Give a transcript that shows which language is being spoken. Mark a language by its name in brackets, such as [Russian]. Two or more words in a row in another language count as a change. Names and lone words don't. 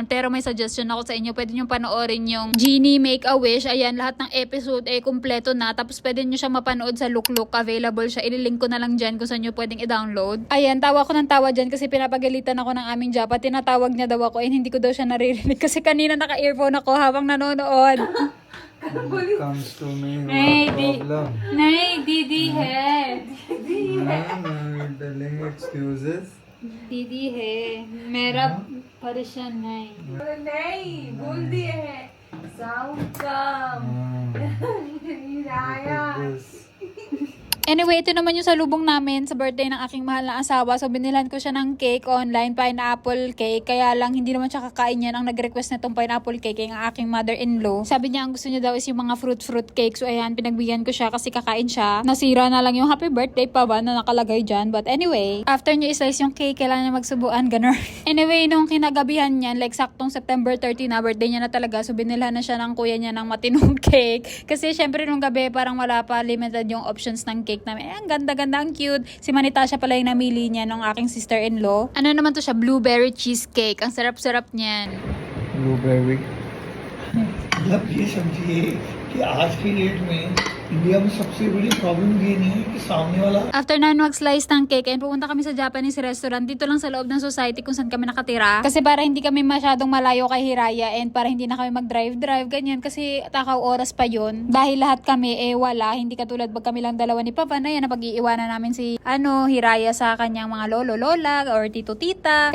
[Filipino] Pero may suggestion ako sa inyo, pwede nyo panoorin yung Genie Make a Wish. Ayan, lahat ng episode kumpleto na. Tapos pwede nyo siya mapanood sa Look Look. Available siya. Ililink ko na lang dyan kung saan nyo pwedeng i-download. Ayan, tawa ko ng tawa dyan kasi pinapagalitan ako ng aming japa. Tinatawag niya daw ako hindi ko daw siya naririnig kasi kanina naka-earphone ako habang nanonood. [English] When it comes to me, [Filipino] Nay, [English] what problem? [Hindi] Nay, दीदी है. [English] No, telling excuses. [Hindi] दीदी है मेरा परेशान नहीं नहीं बोल दिए हैं साउंड कम हिराया [Filipino] Anyway, ito naman yung salubong namin sa birthday ng aking mahal na asawa. So, binilhan ko siya ng [English] cake online, pineapple cake. [Filipino] Kaya lang, hindi naman siya kakain yan. Ang nag-request na itong [English] pineapple cake [Filipino] ay ang aking mother-in-law. Sabi niya, ang gusto niya daw is yung mga [English] fruit cake. [Filipino] So, ayan, pinagbigyan ko siya kasi kakain siya. Nasira na lang yung [English] happy birthday [Filipino] pa ba na nakalagay dyan. [English] But anyway, [Filipino] after niya islice yung cake, kailangan niya magsubuan, ganun. Anyway, nung kinagabihan niyan, like saktong September 30 na, birthday niya na talaga. So, binilhan na siya ng kuya niya ng matinong cake. Kasi, syempre, nung gabi, parang wala pa, limited yung options ng cake namin. Ang ganda-ganda, ang cute. Si Manita siya pala yung namili niya ng aking sister-in-law. Ano naman to siya? [English] Blueberry cheesecake. [Filipino] Ang sarap-sarap niyan. Blueberry. [Hindi] मतलब ये समझिए कि आज की डेट में इंडिया में सबसे बड़ी प्रॉब्लम ये नहीं है कि सामने वाला [Filipino] After na mag-slice ng cake, and pupunta kami sa [English] Japanese restaurant [Filipino] dito lang sa loob ng society kung saan kami nakatira. Kasi para hindi kami masyadong malayo kay Hiraya and para hindi na kami mag-drive, ganyan. Kasi takaw oras pa yon. Dahil lahat kami wala. Hindi katulad pag kami lang dalawa ni Papa na yan na pag-iiwanan namin si Hiraya sa kanyang mga lolo-lola or tito-tita.